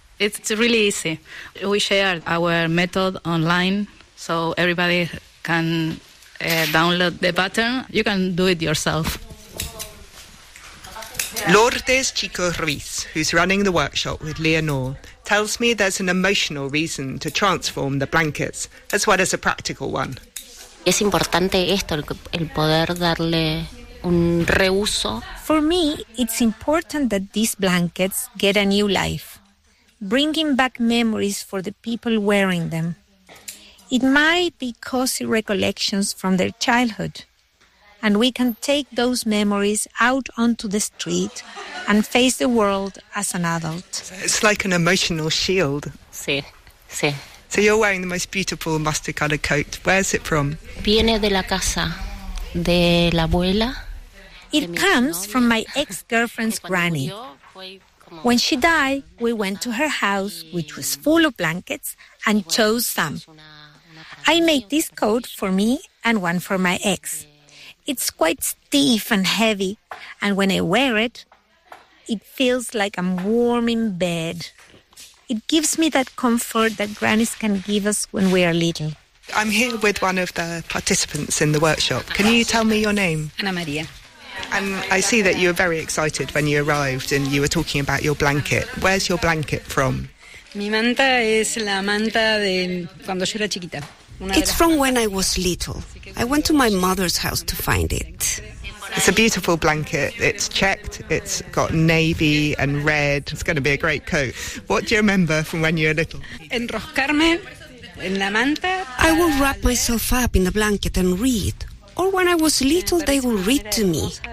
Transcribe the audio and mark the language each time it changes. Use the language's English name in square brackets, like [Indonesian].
[English] It's really easy. We share our method online so everybody can download the pattern. You can do it yourself. Lourdes Chico Ruiz, who's running the workshop with Leonor, tells me there's an emotional reason to transform the blankets as well as a practical one. [Spanish] Es importante esto, el poder darle un reuso. [English] For me, it's important that these blankets get a new life, bringing back memories for the people wearing them. It might be cozy recollections from their childhood, and we can take those memories out onto the street and face the world as an adult. It's like an emotional shield. [Spanish] Sí, sí. [English] So you're wearing the most beautiful mustard colored coat. Where's it from? [Spanish] Viene de la casa de la abuela. [English] It comes from my ex-girlfriend's granny. When she died, we went to her house, which was full of blankets, and chose some. I made this coat for me and one for my ex. It's quite stiff and heavy, and when I wear it, it feels like I'm warm in bed. It gives me that comfort that grannies can give us when we are little. I'm here with one of the participants in the workshop. Can you tell me your name? Ana Maria. And I see that you were very excited when you arrived and you were talking about your blanket. Where's your blanket from? [Spanish] Mi manta es la manta de cuando yo era chiquita. [English] It's from when I was little. I went to my mother's house to find it. It's a beautiful blanket. It's checked. It's got navy and red. It's going to be a great coat. What do you remember from when you were little? [Spanish] Enroscarme en la manta. [English] I will wrap myself up in the blanket and read. Or when I was little, they would read to me.